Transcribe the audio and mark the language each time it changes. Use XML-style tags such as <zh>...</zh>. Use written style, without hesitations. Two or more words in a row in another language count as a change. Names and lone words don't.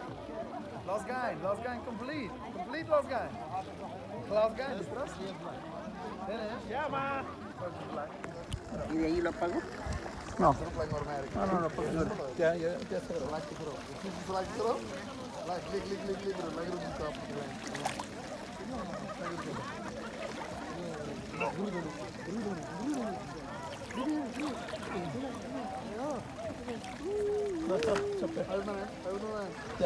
<es>Last guy, complete. Complete last guy. Last guy, ¿estás?</es> <nl>Ja, maar.</nl> <es>¿Y de ahí lo pago? No. No, pues no. Ya se grabó. No está, ya.</es>